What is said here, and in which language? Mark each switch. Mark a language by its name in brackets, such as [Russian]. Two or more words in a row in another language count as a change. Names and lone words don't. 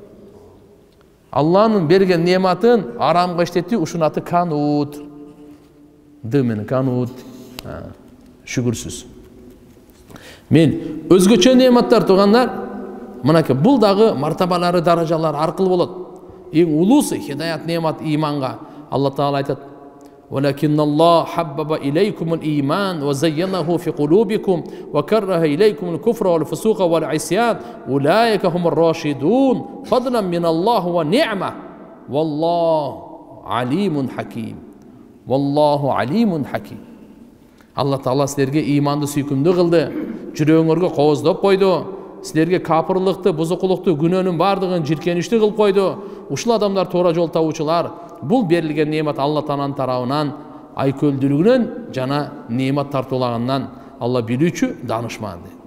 [Kyrgyz] Алланын берген неаматын арамга иштетүү ушунун аты канут. Дымын канут. Шүгүрсүз. Мен өзгөчө неаматтар туугандар, мынакей бул дагы мартабалары, даражалары аркылуу болот. Эң улуусу хидаят неамат иманга. Алла Таала айтат: [Arabic] ولكن الله حبب إليكم الإيمان وزينه في قلوبكم وكره إليكم الكفر والفسوق والعصيان أولئك هم الراشدون فضلا من الله ونعمة والله عليم حكيم. والله عليم حكيم. [Kyrgyz] Алла Таала силерге иманды сүйкүмдүү кылды, жүрөгүңөргө кооздоп койду, силерге капырлыкты, бузукулукту, күнөөнүн бардыгын жиркеничти кылып койду. Ушул адамдар туура жол табуучулар. Бул берилген немат Алла Тааланын тарабынан айкөлдүүлүгүнөн жана немат тартуулагандан Алла билүүчү, данышман.